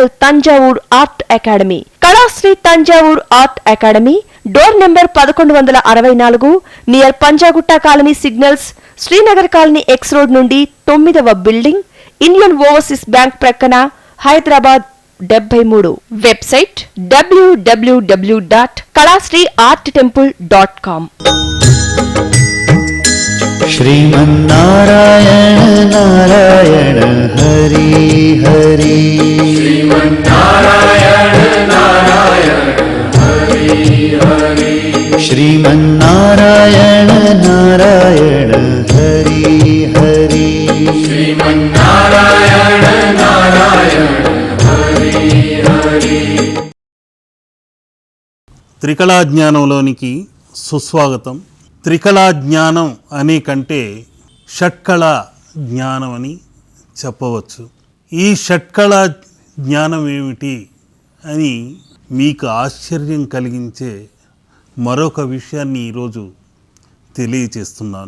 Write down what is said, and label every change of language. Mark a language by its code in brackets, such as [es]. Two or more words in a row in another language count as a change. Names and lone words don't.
[te] తంజావూర్ ఆర్ట్ అకాడమీ, కళాశ్రీ తంజావూర్ ఆర్ట్ అకాడమీ, [en] door number [te] 1164, నియర్ పంజాగుట్ట కాలనీ సిగ్నల్స్, శ్రీనగర్ కాలనీ ఎక్స్ రోడ్ నుండి 9వ బిల్డింగ్, ఇండియన్ ఓవర్సీస్ బ్యాంక్ ప్రక్కన, హైదరాబాద్ 73. వెబ్సైట్ www.kalasriarttemple.com। [sa] श्रीमन्नारायण नारायण हरि हरि श्रीमन्नारायण नारायण हरि हरि श्रीमन्नारायण नारायण हरि हरि श्रीमन्नारायण नारायण हरि हरि। [te] త్రికళా జ్ఞానంలోనికి సుస్వాగతం. త్రికళా జ్ఞానం అనే కంటే షట్కళా జ్ఞానం అని చెప్పవచ్చు. ఈ షట్కళా జ్ఞానం ఏమిటి అని మీకు ఆశ్చర్యం కలిగించే మరొక విషయాన్ని ఈరోజు తెలియచేస్తున్నాను.